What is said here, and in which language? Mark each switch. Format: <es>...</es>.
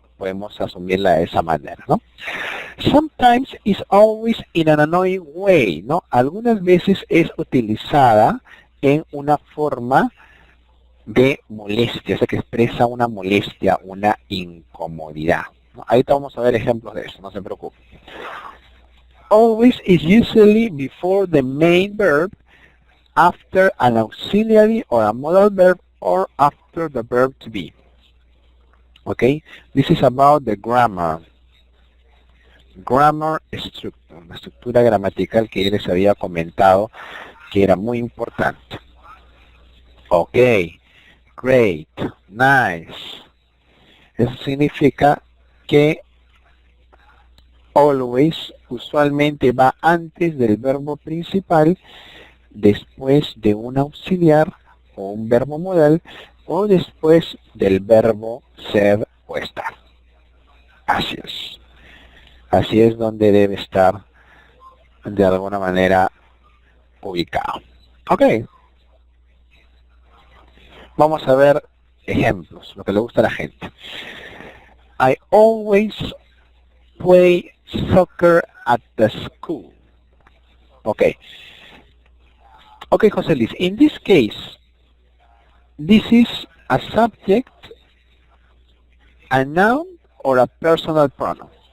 <es>Podemos asumirla de esa manera, ¿no?</es> <en>Sometimes is always in an annoying way, ¿no?</en> <es>Algunas veces es utilizada en una forma de molestia, o sea, que expresa una molestia, una incomodidad, ¿no? Ahorita vamos a ver ejemplos de eso, no se preocupen.</es> <en>Always is usually before the main verb, after an auxiliary or a modal verb, or after the verb to be. Okay, this is about the grammar. Grammar structure,</en> <es>la estructura gramatical que yo les había comentado que era muy importante.</es> <en>Okay, great, nice.</en> <es>Eso significa que always usualmente va antes del verbo principal, después de un auxiliar o un verbo modal, o después del verbo ser o estar. Así es. Así es donde debe estar de alguna manera ubicado. Ok. Vamos a ver ejemplos, lo que le gusta a la gente.</es> <en>I always play soccer at the school. Okay. Okay, José Luis. In this case, this is a subject, a noun, or a personal pronoun?</en>